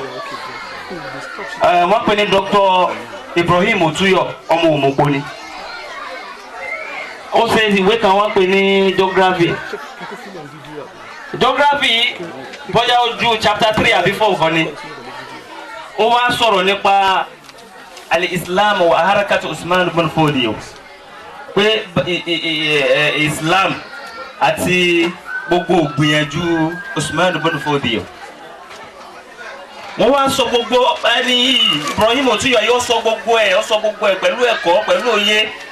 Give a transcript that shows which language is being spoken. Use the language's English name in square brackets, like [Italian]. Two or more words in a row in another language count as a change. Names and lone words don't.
[Yoruba] wọ́n pè ní dókítà Ibrahim Otuyo ọmọ Òmùpọ̀ ni. ó ṣe ìwé kan wọ́n pè ní geography bóyá ojú chapter 3 àbí 4 kan ni. ó wá sọ̀rọ̀ nípa al-Islam wa harakatu Usman ibn Fodio pé Islam àti gbogbo gbìyànjú Usman ibn Fodio. wọ́n wá sọ gbogbo ẹni yìí Ibrahim Otuyo yóò sọ gbogbo ẹ̀ pẹ̀lú ẹ̀kọ́ pẹ̀lú òye.